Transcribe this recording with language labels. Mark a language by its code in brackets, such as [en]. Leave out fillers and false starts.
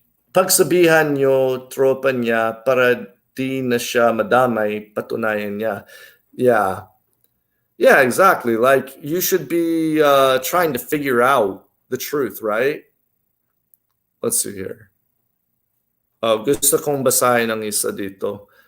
[tl] Pagsabihan nyo tropa niya para di na siya madamay, patunayan niya. [en] Yeah, exactly. You should be trying to figure out the truth, right? Let's see here. [tl] Gusto kong basahin ang isa dito.